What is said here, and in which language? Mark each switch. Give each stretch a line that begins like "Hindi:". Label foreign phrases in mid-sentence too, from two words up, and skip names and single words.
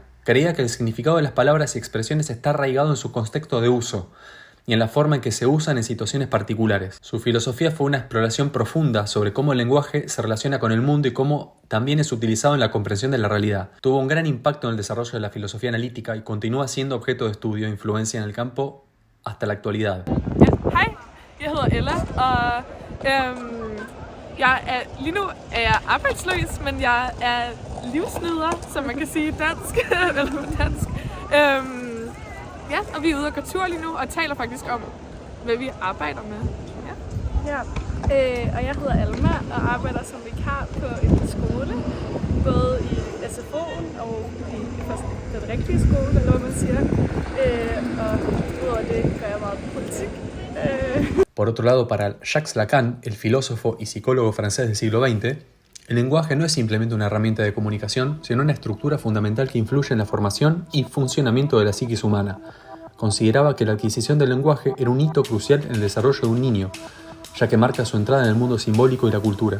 Spanish: Creía que el significado de las palabras y expresiones está arraigado en su contexto de uso y en la forma en que se usan en situaciones particulares. Su filosofía fue una exploración profunda sobre cómo el lenguaje se relaciona con el mundo y cómo también es utilizado en la comprensión de la realidad. Tuvo un gran impacto en el desarrollo de la filosofía analítica y continúa siendo objeto de estudio e influencia en el campo hasta la actualidad.
Danish: Hej, jeg hedder Ella, og lige nu er jeg arbejdsløs, men jeg er livsnyder, som man kan sige dansk, eller på dansk. Ja, og vi er ude og gå tur lige nu, og taler faktisk om, hvad vi arbejder med. Ja. Og jeg hedder Alma, og arbejder som vikar på en skole, både i SFO'en og i den rigtige skole, eller hvad man siger. Og udover det gør jeg meget politik,
Spanish: Por otro lado, para Jacques Lacan, el filósofo y psicólogo francés del siglo XX, el lenguaje no es simplemente una herramienta de comunicación, sino una estructura fundamental que influye en la formación y funcionamiento de la psiquis humana. Consideraba que la adquisición del lenguaje era un hito crucial en el desarrollo de un niño, ya que marca su entrada en el mundo simbólico y la cultura.